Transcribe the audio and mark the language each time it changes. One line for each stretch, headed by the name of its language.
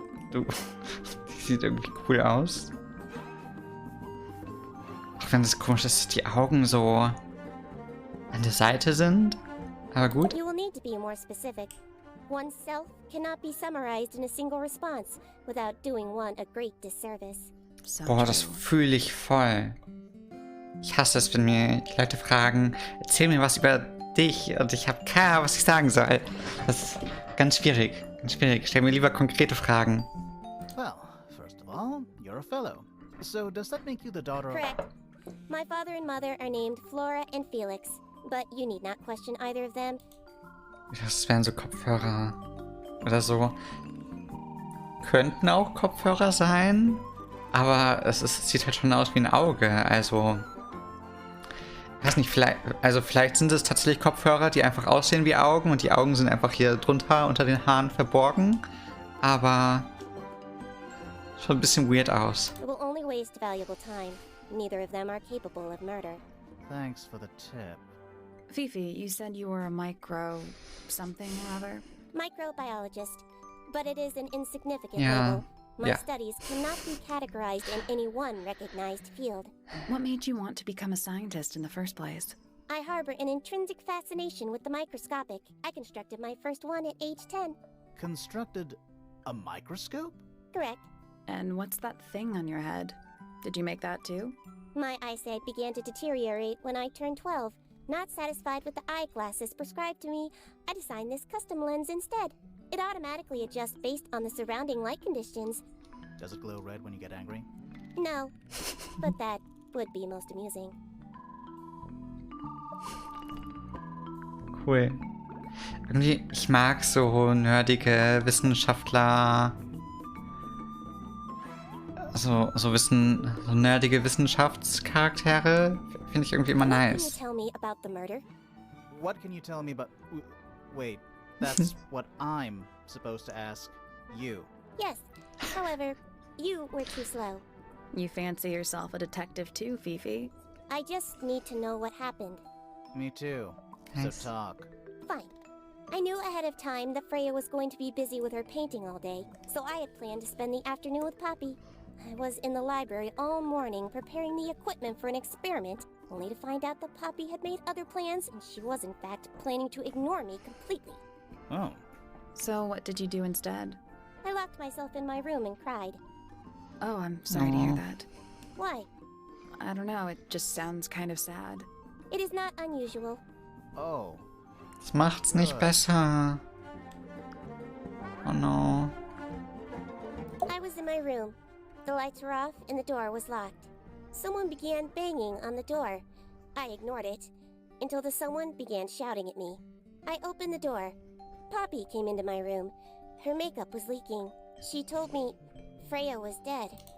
German: Du, die sieht irgendwie cool aus. Auch wenn es komisch ist, dass die Augen so an der Seite sind. Aber gut.
English: You will need to be more specific. One's self cannot be summarized in a single response without doing one a great disservice. So
German: Boah, das
English: true.
German: fühle ich voll. Ich hasse es, wenn mir die Leute fragen, erzähl mir was über dich und ich habe keine Ahnung, was ich sagen soll. Das ist ganz schwierig. Stell mir lieber konkrete Fragen.
English: Well, first of all, you're a fellow. So does that make you the daughter of... Correct. My father and mother are named Flora and Felix, but you need not question either of them.
German: Das wären so Kopfhörer oder so. Könnten auch Kopfhörer sein, aber es sieht halt schon aus wie ein Auge. Also, ich weiß nicht, vielleicht sind es tatsächlich Kopfhörer, die einfach aussehen wie Augen und die Augen sind einfach hier drunter unter den Haaren verborgen. Aber schon ein bisschen weird aus.
English: It will only waste valuable time. Neither of them are capable of murder. Thanks for the tip. Fifi, you said you were a micro something or other? Microbiologist, but it is an insignificant Yeah. label. My Yeah. studies cannot be categorized in any one recognized field. What made you want to become a scientist in the first place? I harbor an intrinsic fascination with the microscopic. I constructed my first one at age 10. Constructed a microscope? Correct. And what's that thing on your head? Did you make that too? My eyesight began to deteriorate when I turned 12. Not satisfied with the eyeglasses prescribed to me, I designed this custom lens instead. It automatically adjusts based on the surrounding light conditions. Does it glow red when you get angry? No, but that would be most amusing. Cool.
German: Irgendwie, ich mag so nerdige Wissenschaftler. So nerdige Wissenschaftscharaktere finde ich irgendwie immer
English: What can you nice. tell me about the murder? What can you tell me about... Wait, that's what I'm supposed to ask you. Yes. However, you were too slow. You fancy yourself a detective too, Fifi? I just need to know what happened. Me too. Nice. So talk. Fine. I knew ahead of time that Freya was going to be busy with her painting all day, so I had planned to spend the afternoon with Poppy. I was in the library all morning preparing the equipment for an experiment, only to find out that Poppy had made other plans and she was in fact planning to ignore me completely. Oh. So what did you do instead? I locked myself in my room and cried. Oh, I'm sorry to hear Aw. that. Why? I don't know, it just sounds kind of sad. It is not unusual. Oh.
German: Das macht's nicht besser.
English: Oh no. I was in my room, The lights were off and the door was locked. Someone began banging on the door. I ignored it until the someone began shouting at me. I opened the door. Poppy came into my room. Her makeup was leaking. She told me Freya was dead.